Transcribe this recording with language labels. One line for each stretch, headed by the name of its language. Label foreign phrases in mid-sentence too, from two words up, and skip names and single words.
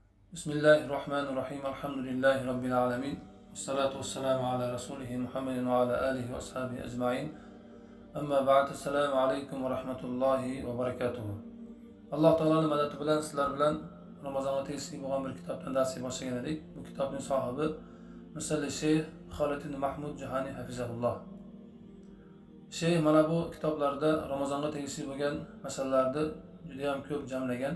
Arabic: بسم الله الرحمن الرحيم. الحمد لله رب العالمين. والصلاة والسلام على رسوله محمد وعلى آله وأصحابه أجمعين. أما بعد. السلام عليكم ورحمة الله وبركاته.
Uzbek: Alloh taoloning madadi bilan sizlar bilan Ramazonga tegishli bo'lgan bir kitobdan dars boshlagan edik. Bu kitobning sohibi Musalli Sheyx Xolid ibn Mahmud Jahani hafizahulloh. Sheyx mana bu kitoblarda Ramazonga tegishli bo'lgan masalalarni juda ham ko'p jamlagan.